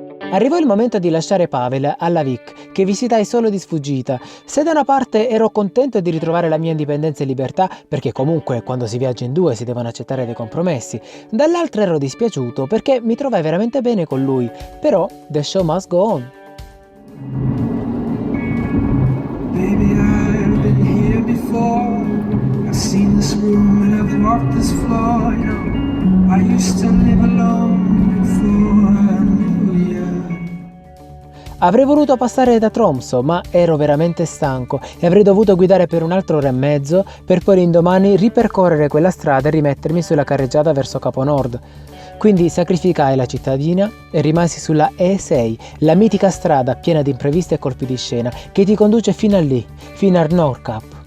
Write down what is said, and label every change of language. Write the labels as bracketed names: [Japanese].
[Italian] Arrivò il momento di lasciare Pavel alla Vic, che visitai solo di sfuggita. Se da una parte ero contento di ritrovare la mia indipendenza e libertà, perché comunque quando si viaggia in due si devono accettare dei compromessi, dall'altra ero dispiaciuto perché mi trovai veramente bene con lui. Però [English] the show must go on. Baby, I've been here before. I've seen this room and I've walked this floor. You know, I used to live alone before I knew you. [Italian] Avrei voluto passare da Tromsø, ma ero veramente stanco e avrei dovuto guidare per un'altra ora e mezzo per poi l'indomani ripercorrere quella strada e rimettermi sulla carreggiata verso Capo Nord. Quindi sacrificai la cittadina e rimasi sulla E6, la mitica strada piena di imprevisti e colpi di scena che ti conduce fino a lì, fino a Nordkapp.